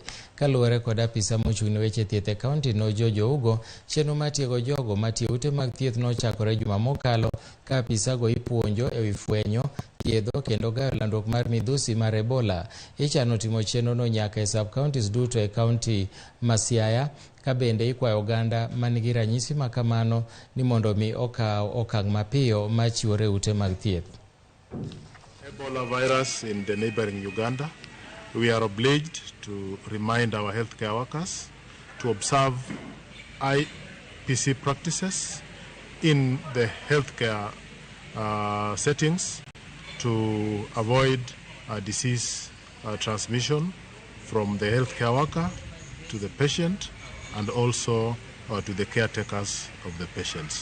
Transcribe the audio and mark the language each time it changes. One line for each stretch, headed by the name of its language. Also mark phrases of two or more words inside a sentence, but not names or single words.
Luo (Kenya and Tanzania): Kaluwore kod apisa mochung'ne weche thieth e kaunti no Jojo Ugo, chenro mar tiego jogo matiyo ute mag thieth nochakore juma mokalo ka apisa go ipuonjo e wi fwenyo, thiedho kendo gayo landruok mar midhusi mar Ebola. Ichano timo chenro no nyaka e
English: sub counties
Luo (Kenya and Tanzania): duto e kaunti ma Siaya, ka bende ikwayo oganda manigi ranyisi makamano ni mondo mi okaw okang' mapiyo ma chiwore ute mag thieth.
English: Ebola virus in the neighboring Uganda, we are obliged to remind our healthcare workers to observe IPC practices in the healthcare settings to avoid disease transmission from the healthcare worker to the patient and also to the caretakers of the patients.